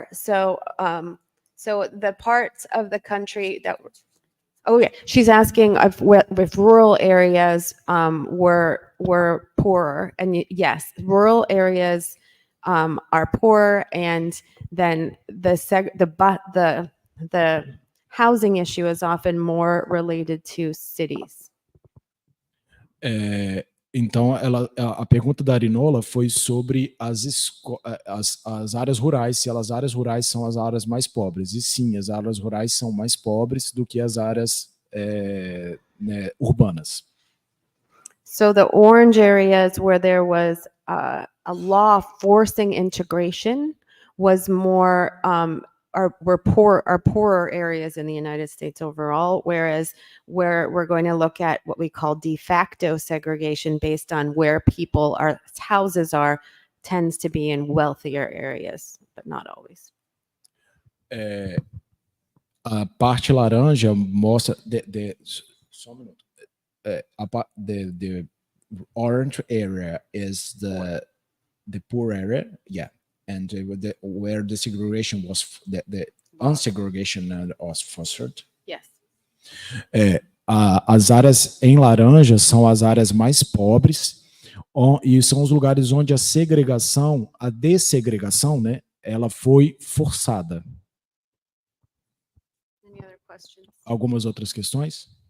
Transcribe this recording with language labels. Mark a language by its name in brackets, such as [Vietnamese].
[English] So the parts of the country that oh yeah, she's asking if rural areas were poorer, and yes, rural areas are poor, and then the housing issue is often more related to cities. [Portuguese] Então, a pergunta da Arinola foi sobre as áreas rurais, se as áreas rurais são as áreas mais pobres. E sim, as áreas rurais são mais pobres do que as áreas né, urbanas. [English] So the orange areas where there was a law forcing integration was more are poorer areas in the United States overall, whereas where we're going to look at what we call de facto segregation based on where houses are tends to be in wealthier areas, but not always. [Portuguese] A parte laranja mostra só um minuto. [English] The orange area is the poor area, yeah, and where the segregation was the unsegregation was fostered. Yes. [Portuguese] As áreas em laranja são as áreas mais pobres e são os lugares onde a dessegregação, né, ela foi forçada. [English] Any other questions? [Portuguese] Algumas outras questões?